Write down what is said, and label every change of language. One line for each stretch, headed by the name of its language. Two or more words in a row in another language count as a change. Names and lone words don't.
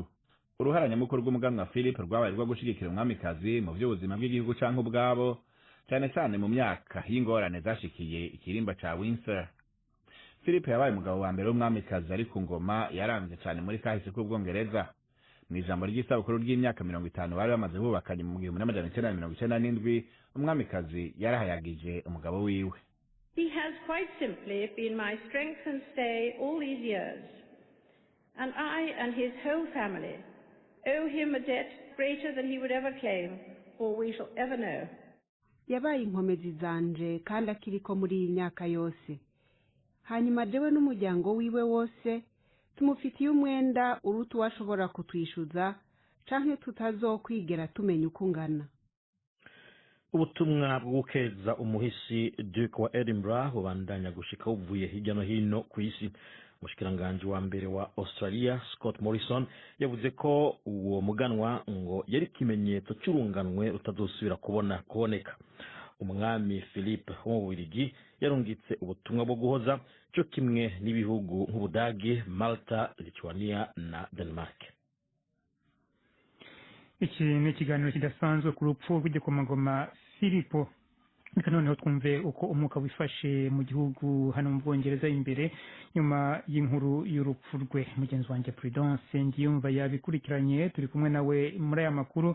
Rundi: Uruhara nyamukuru rw'umuganwa Philip rwabaye rwo gushigikira umwamikazi mu by'ubuzima bw'igihugu canke ubwabo, cyane cyane mu myaka y'ingorane zashikiye ikirimba ca Windsor. Philip yabaye umugabo wa mbere w'umwamikazi ari ku ngoma yaramvye cyane muri kahise k'Ubwongereza. Mu ijambo ry'isabukuru ry'imyaka 50 bari bamaze bubakanye mu 1997, umwamikazi yarahayagije umugabo wiwe.
English: He has quite simply been my strength and stay all these years, and I and his whole family owe him a debt greater than he would ever claim or we shall ever know.
Rundi: Yabaye inkomezi zanje kandi akiriko muri iyi myaka yose. Hanyuma jewe n'umuryango wiwe wose tumufitiye umwenda urutu washobora kutwishuza canke tutazokwigera tumenya uko ungana. Ubutumwa bwo gukeza umuhisi Duke wa Edinburgh bubandanya gushika buvuye hirya no hino ku isi. Umushikiranganje wa mbere wa Australia Scott Morrison yavuze ko uwo muganwa ngo yari kimenyetso cy'urunganwe rutazosubira kuboneka. Umwami Philip w'Ububiligi yarungitse ubutumwa bwo guhoza cyo kimwe n'ibihugu nk'Ubudagi, Malta, Lithuania na Denmark.
Kinyarwanda: iki ni ikiganiro kidasanzwe ku rupfu rw'igikomangoma Filipo. Reka noneho twumve uko umwuka wifashe mu gihugu hano mu Bwongereza imbere nyuma y'inkuru y'urupfu rwe. Mugenzi wanjye Prudence Ngiyumva yabikurikiranye, turi kumwe nawe muri aya makuru.